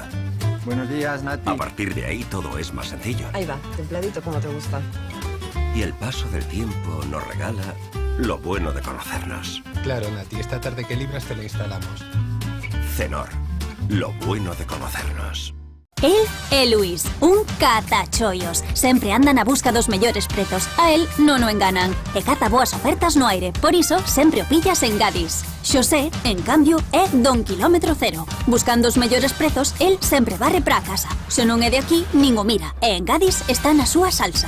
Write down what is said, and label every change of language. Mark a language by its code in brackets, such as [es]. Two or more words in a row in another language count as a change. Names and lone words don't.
[es] Buenos días, Nati. A partir de ahí todo es más sencillo. Ahí va, templadito como te gusta. Y el paso del tiempo nos regala lo bueno de conocernos. Claro, Nati, esta tarde que libras te la instalamos. Cenor. lo bueno de conocernos. [gl] El é Luís, un catachollos. Sempre andan a busca dos mellores prezos. A él non o enganan. E caza boas ofertas no aire. Por iso, sempre o pillas en Gadis. Xosé, en cambio, é don kilómetro cero. Buscando os mellores prezos, el sempre varre para a casa. Se non é de aquí, nin o mira. E en Gadis está na súa salsa.